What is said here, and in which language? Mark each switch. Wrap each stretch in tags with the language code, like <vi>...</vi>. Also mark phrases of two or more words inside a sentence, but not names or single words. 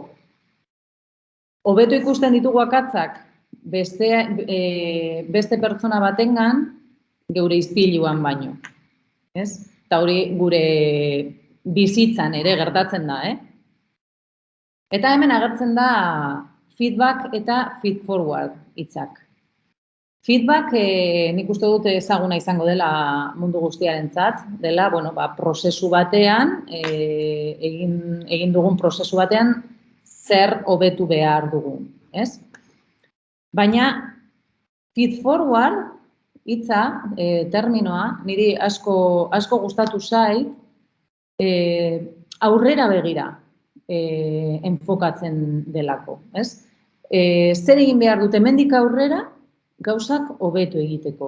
<eu>Hobeto ikusten ditugu akatzak beste pertsona batengan geure ispiluan baino. Eta hori gure bizitzan ere gertatzen da. Eta hemen agertzen da feedback eta</eu> <en>feed forward</en> <eu>hitzak. Feedback nik uste dut ezaguna izango dela mundu guztiarentzat, dela prozesu batean, egin dugun prozesu batean, zer hobetu behar dugun, ez? Baina</eu> <en>feed forward</en> <eu>hitza, terminoa, niri asko gustatu zait, aurrera begira enfokatzen delako, ez? Zer egin behar dute hemendik aurrera, gauzak hobeto egiteko.</eu>